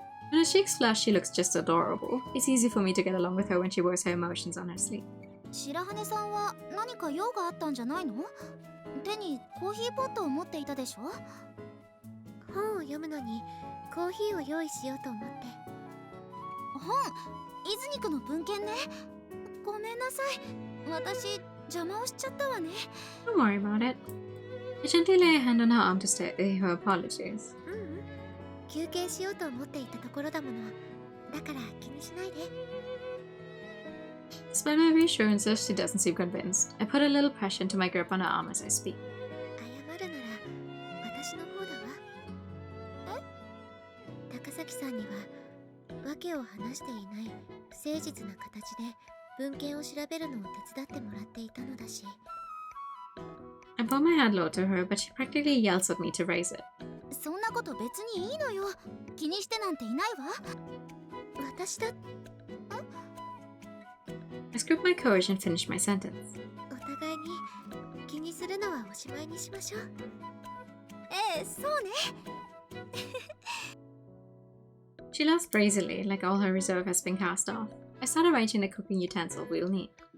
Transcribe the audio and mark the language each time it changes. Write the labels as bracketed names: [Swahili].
[English] When her cheeks flush, she looks just adorable. It's easy for me to get along with her when she wears her emotions on her sleeve. [Japanese] 白羽さんは何か用があったんじゃないの？手にコーヒーポットを持っていたでしょ？本を読むのにコーヒーを用意しようと思って。本、イズニクの文献ね。ごめんなさい。私邪魔をしちゃったわね。 [English] Don't worry about it. I gently lay a hand on her arm to say her apologies. [Japanese] 休憩しようと思っていたところだもの。だから気にしないで。 [English] Despite my reassurances, she doesn't seem convinced. I put a little pressure into my grip on her arm as I speak. [Japanese] 謝るなら私の方だわ。え？高崎さんには訳を話していない不誠実な形で文献を調べるのを手伝ってもらっていたのだし。 [English] I bow my head low to her, but she practically yells at me to raise it. [Japanese] そんなこと別にいいのよ。気にしてなんていないわ。私だ。 [English] I scooped my courage and finished my sentence. [Japanese] お互いに気にするのはおしまいにしましょう。そうね。 [English] She laughs brazily, like all her reserve has been cast off. I start arranging the cooking utensils we'll need.